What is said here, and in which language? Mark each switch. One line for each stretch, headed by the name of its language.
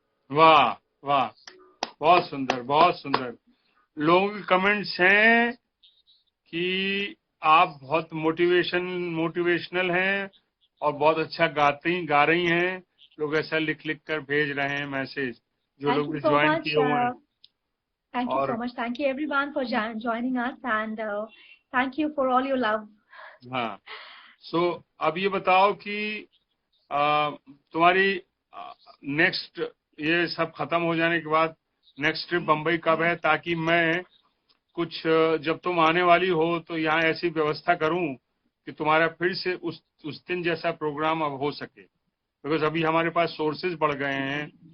Hindi: वाह वाह, बहुत सुंदर, बहुत सुंदर। लोगों के कमेंट्स हैं कि आप बहुत मोटिवेशनल हैं और बहुत अच्छा गा रही हैं। लोग ऐसा लिख कर भेज रहे हैं मैसेज, जो लोग भी ज्वाइन किए हुए हैं।
English: Thank you so much. Thank you everyone for joining us, and thank you for all your love.
Hindi: हाँ, सो अब ये बताओ कि तुम्हारी नेक्स्ट, ये सब खत्म हो जाने के बाद नेक्स्ट ट्रिप बम्बई कब है, ताकि मैं कुछ जब तुम आने वाली हो तो यहाँ ऐसी व्यवस्था करूं कि तुम्हारा फिर से उस दिन जैसा प्रोग्राम अब हो सके, बिकॉज अभी हमारे पास सोर्सेज बढ़ गए हैं।